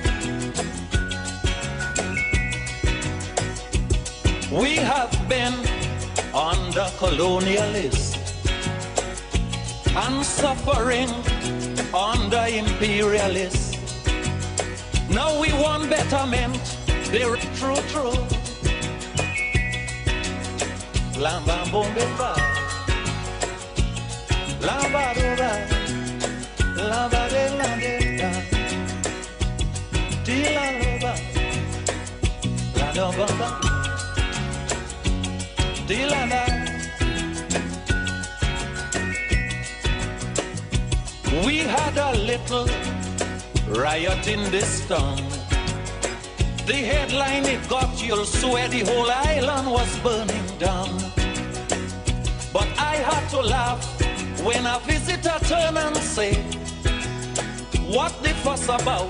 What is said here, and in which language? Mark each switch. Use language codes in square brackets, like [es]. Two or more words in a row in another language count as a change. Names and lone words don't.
[en] We have been under colonialists and suffering under imperialists. Now we want betterment. They're true, true. Lamba bomba, lamba doba, lamba de la de, tila loba, la doba, tila la. We had a little riot in this town. The headline it got, you'll swear the whole island was burning down. But I had to laugh when a visitor turned and said, what the fuss about?